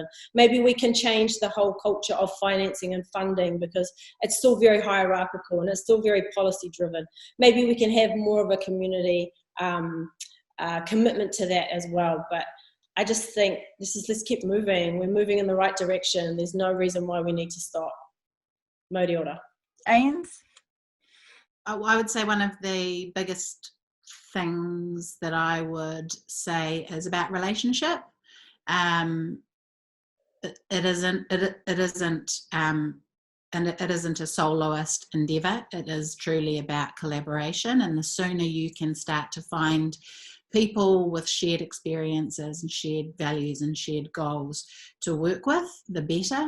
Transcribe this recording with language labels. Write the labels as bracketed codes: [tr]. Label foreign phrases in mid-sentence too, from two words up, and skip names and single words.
[en] Maybe we can change the whole culture of financing and funding, because it's still very hierarchical and it's still very policy driven. Maybe we can have more of a community commitment to that as well. But I just think let's keep moving. We're moving in the right direction. There's no reason why we need to stop. [mi] Mauri ora. [en] Ains? I would say one of the biggest things that I would say is about relationship. It isn't a soloist endeavor. It is truly about collaboration, and the sooner you can start to find people with shared experiences and shared values and shared goals to work with, the better.